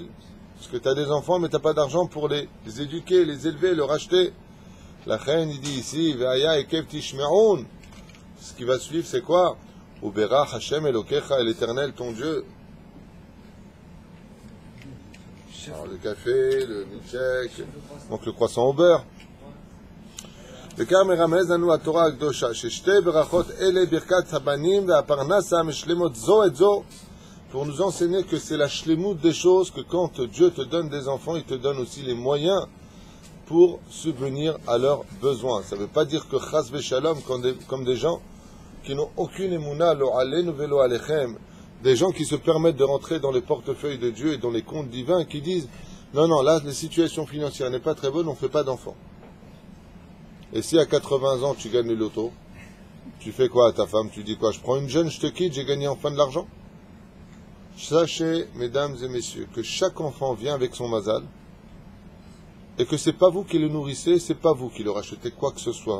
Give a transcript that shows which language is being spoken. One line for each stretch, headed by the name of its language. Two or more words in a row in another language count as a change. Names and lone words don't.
French: Parce que tu as des enfants, mais tu n'as pas d'argent pour les éduquer, les élever, leur acheter. La reine, il dit ici,
Hebrew: והיה עקב תשמעון.
French: Ce qui va suivre, c'est quoi?
Hebrew: וברך ה׳ אלהיך,
French: et l'Éternel, ton Dieu. Alors, le café, le milkshake, donc le croissant au beurre.
Hebrew: וכך מרמז לנו התורה הקדושה, ששתי ברכות אלה ברכת הבנים והפרנסה משלמות זו את זו,
French: pour nous enseigner que c'est la shlemut des choses, que quand Dieu te donne des enfants, il te donne aussi les moyens pour subvenir à leurs besoins. Ça ne veut pas dire que
Hebrew: חס ושלום,
French: comme des gens qui n'ont aucune émouna,
Hebrew: לא עלינו ולא עליכם,
French: des gens qui se permettent de rentrer dans les portefeuilles de Dieu et dans les comptes divins, qui disent non, là, la situation financière n'est pas très bonne, on ne fait pas d'enfants. Et si à 80 ans tu gagnes le loto, tu fais quoi à ta femme? Tu dis quoi? Je prends une jeune, je te quitte, j'ai gagné enfin de l'argent? Sachez, mesdames et messieurs, que chaque enfant vient avec son mazal, et que c'est pas vous qui le nourrissez, c'est pas vous qui leur achetez quoi que ce soit.